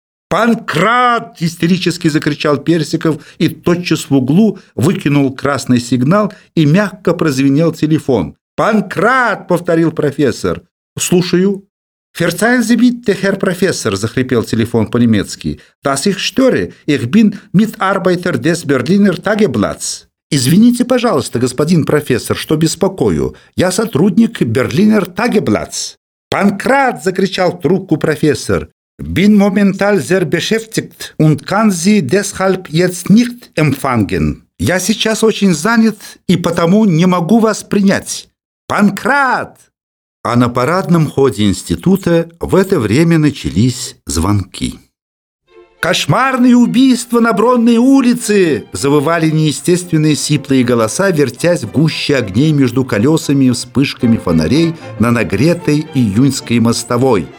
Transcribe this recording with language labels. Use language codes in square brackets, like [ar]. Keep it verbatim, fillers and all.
[ru] «Панкрат!» – истерически закричал Персиков и тотчас в углу выкинул красный сигнал и мягко прозвенел телефон. «Панкрат!» – повторил профессор. «Слушаю». [de] «Ферцайн зебитте, хер профессор», – [ru] захрипел телефон по-немецки. [de] «Das ich störe, ich bin Mitarbeiter des Berliner Tageblatts». [ru] «Извините, пожалуйста, господин профессор, что беспокою. Я сотрудник Берлинер Тагеблатс». «Панкрат!» – закричал в трубку профессор. [de] «Bin momentan sehr beschäftigt und kann Sie deshalb jetzt nicht empfangen». [ru] «Я сейчас очень занят и потому не могу вас принять». «Панкрат!» А на парадном ходе института в это время начались звонки. «Кошмарные убийства на Бронной улице!» – завывали неестественные сиплые голоса, вертясь в гуще огней между колесами и вспышками фонарей на нагретой июньской мостовой.